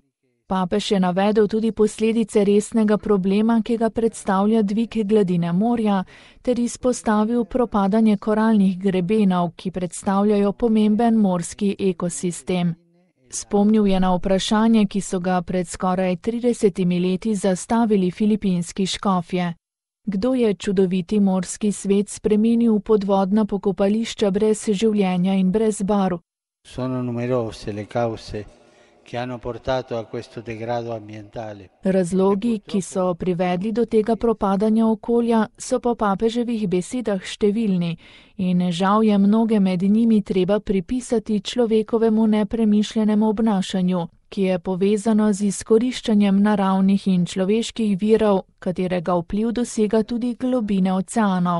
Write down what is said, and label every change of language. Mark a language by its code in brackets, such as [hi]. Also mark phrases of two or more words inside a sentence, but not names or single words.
[sl] Papež je navedel tudi posledice resnega problema, ki ga predstavlja dvig gladine morja, ter izpostavil propadanje koralnih grebenov, ki predstavljajo pomemben morski ekosistem. Spomnil je na vprašanje, ki so ga pred skoraj 30 leti zastavili filipinski škofje. Kdo je čudoviti morski svet spremenil v podvodna pokopališča brez življenja in brez barv? [it] Sono numerose le cause che hanno portato a questo degrado ambientale. [sl] Razlogi, ki so privedli do tega propadanja okolja, so po papeževih besedah številni in žal je mnoge med njimi treba pripisati človekovemu nepremišljenemu obnašanju, ki je povezano z izkoriščanjem naravnih in človeških virov, katerega vpliv dosega tudi globine oceanov.